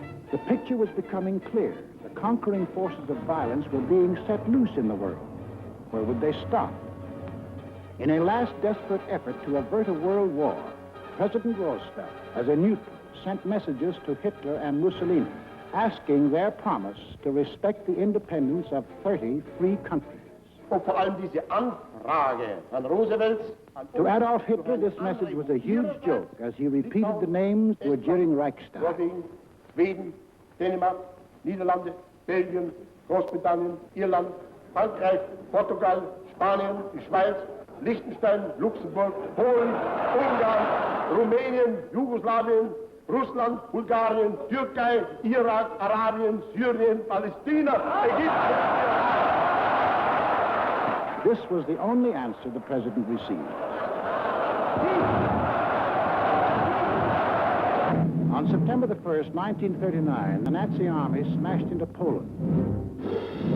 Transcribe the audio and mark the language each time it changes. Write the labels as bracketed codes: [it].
[en] the picture was becoming clear. The conquering forces of violence were being set loose in the world. Where would they stop? In a last desperate effort to avert a world war, President Roosevelt, as a neutral, sent messages to Hitler and Mussolini, asking their promise to respect the independence of 30 free countries. [de] Und vor allem diese Anfrage von Roosevelts. [en] To Adolf Hitler, this message was a huge joke as he repeated the names to a jeering Reichstag. [de] Norwegen, Schweden, Dänemark, Niederlande, Belgien, Großbritannien, Irland, Frankreich, Portugal, Spanien, die Schweiz, Liechtenstein, Luxemburg, Polen, Ungarn, Rumänien, Jugoslawien, Russland, Bulgarien, Türkei, Irak, Arabien, Syrien, Palästina, Ägypten. [en] This was the only answer the president received. On September the 1st, 1939, the Nazi army smashed into Poland.